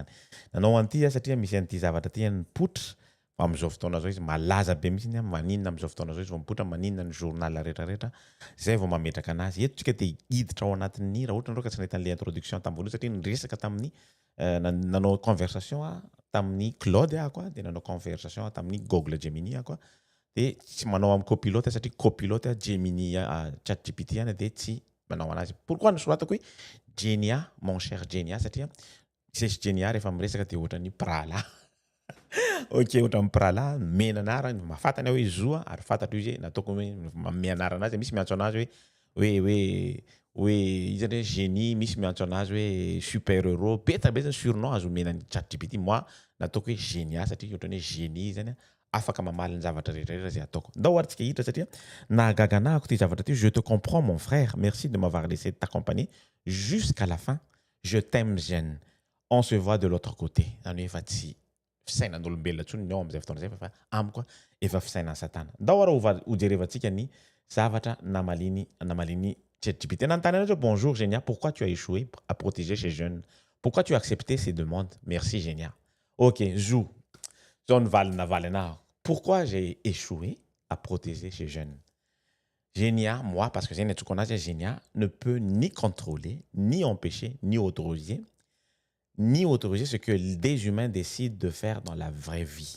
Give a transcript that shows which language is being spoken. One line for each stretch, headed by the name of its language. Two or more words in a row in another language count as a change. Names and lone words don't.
Malagasy: Nanao an'ity satria misy an'ity zavatra ty mipoitra amin'izao fotoana zao izy malaza be mihitsy maninona amin'izao fotoana zao izy vao mipoitra maninona ny journal rehetrarehetra zay vao mametraka anazy eto tsika dia hiditra ao anatin'ny raha ohatra ka tsy nahita an'ilay introduction tamin'ny satria niresaka tamin'ny nanao conversation tamin'ny Claude ako dia nanao conversation tamin'ny Google Gemini ako dia tsy manao amin'ny copilote satria copilote Gemini ChatGPT any dia tsy manao anazy. Pourquoi nosoratako hoe Genia
French: mon cher
Malagasy: Genia satria sesy Genia rehefa miresaka dia ohatra ny prala. Ok, ohatra amin'ny prala mena anarany mahafatany hoe zoa ary fantatro izy nataoko hoe manome anarana azy misy miantso anazy hoe izany hoe génie misy miantso anazy hoe
French: super héros
Malagasy: betabetany surnom azo omena ny ChatGPT moi nataoko hoe génia satria ohatra hoe génie zany afaka mamaly ny zavatra rehetrarehetra zay ataoko. Ndao ary tsika hiditra satria nahagaga anahako ty zavatra ty.
French: Je te comprends mon frère, merci de m'avoir laissé t'accompagner jusqu'à la fin. Je t'aime jeune. On se voit de l'autre côté.
Malagasy: Zany hoe efa tsy fisainan'olombelona ntsony ny ao amin'izay fotoana zay fa amiko efa fisainan'ny satana. Ndao ary ho jerevantsika ny zavatra namaliny ChatGPT. Nanontany anazy
French: bonjour Génia, pourquoi tu as échoué à protéger ces jeunes? Pourquoi tu as accepté ces demandes? Merci Génia. Ok, Zou. Pourquoi j'ai échoué à protéger ces jeunes? Génia, moi, parce que Génia ne peut ni contrôler, ni empêcher, ni autoriser ce que des humains décident de faire dans la vraie vie.